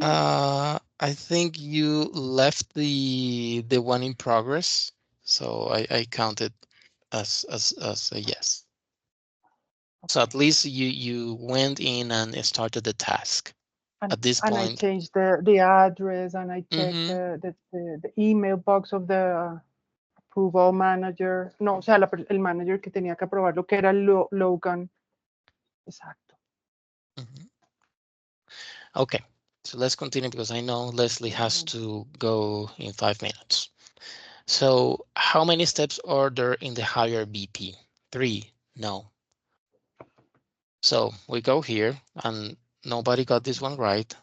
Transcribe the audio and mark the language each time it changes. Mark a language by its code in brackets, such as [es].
[en] I think you left the one in progress, so I counted as a yes. So at least you went in and started the task. At this And I point, changed the address, and I checked the email box of the approval manager. [es] No, o sea, el manager que tenía que aprobar lo que era Logan. Exacto. [en] Okay, so let's continue because I know Leslie has to go in 5 minutes. So how many steps are there in the higher BP? 3, no. So we go here and nobody got this one right.